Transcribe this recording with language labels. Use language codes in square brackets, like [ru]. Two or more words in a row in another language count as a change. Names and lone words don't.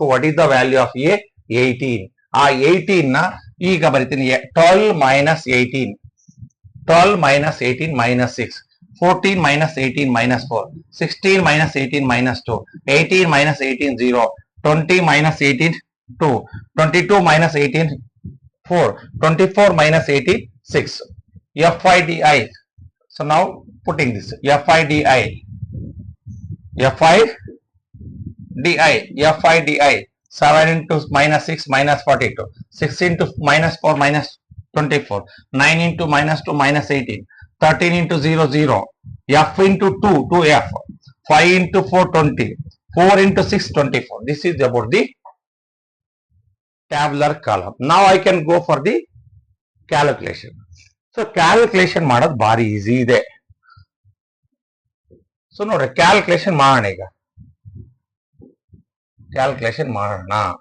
[en] what is the value of a, 18. [kn] ಆ 18 ನ ಈಗ ಬರಿತೀನಿ, [en] 12 minus 18, 12 minus 18 minus 6, 14 minus 18 minus 4, 16 minus 18 minus 2, 18 minus 18 0, 20 minus 18 2, 22 minus 18 4, 24 minus 18 6. Fi di. So now putting this Fi di, Fi di 7 into minus 6 minus 42, 6 into minus 4 minus 24, 9 into minus 2 minus 18, 13 into 0 0, F into 2 2F, 5 into 4 20, 4 into 6 24. This is about the tabular column. Now I can go for the calculation. So calculation [kn] ಮಾಡೋದು ಭಾರಿ ಈಸಿ ಇದೆ. ಸೊ ನೋಡ್ರಿ ಕ್ಯಾಲ್ಕುಲೇಷನ್ ಮಾಡೋಣ. ಈಗ ಕ್ಯಾಲ್ಕುಲೇಷನ್ ಮಾಡೋಣ.